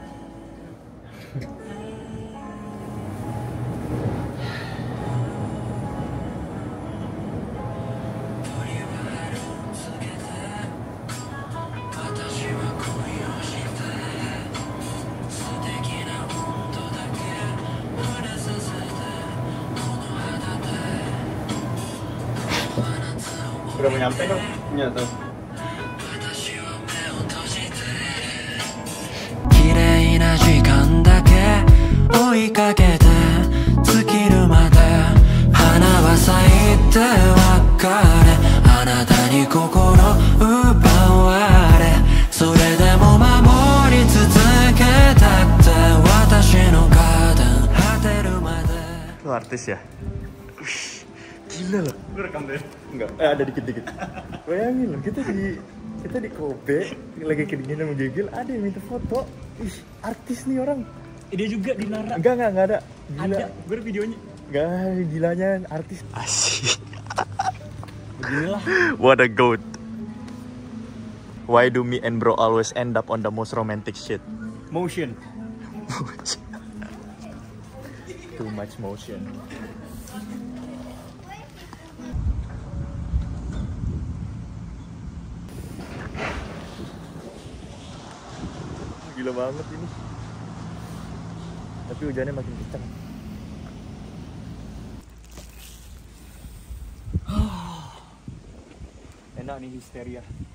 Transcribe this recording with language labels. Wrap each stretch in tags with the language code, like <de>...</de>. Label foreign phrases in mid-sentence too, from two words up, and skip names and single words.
<id>Udah mau nyampe dong? Nyata.</id> <ja>綺麗な時間だけ追いかけて尽きるまで花は咲いて別れあなたに心奪われそれでも守り続けたくて私のガーデン果てるまで</ja> <id>Lu artis ya? Gila loh. Lu rekam deh? Enggak, ada dikit-dikit. Bayangin loh, kita di Kobe lagi kedinginan sama Gigil, ada yang minta foto. Ih, artis nih orang. Dia juga di Nara. Enggak ada. Gila. Ada, gue ada videonya. Enggak, gilanya artis. Asik. Beginilah.</id> <en>What a goat. Why do me and bro always end up on the most romantic shit? Motion. Too much motion.</en> <id>Gila banget ini. Tapi hujannya makin kencang. Enak nih histeria.</id>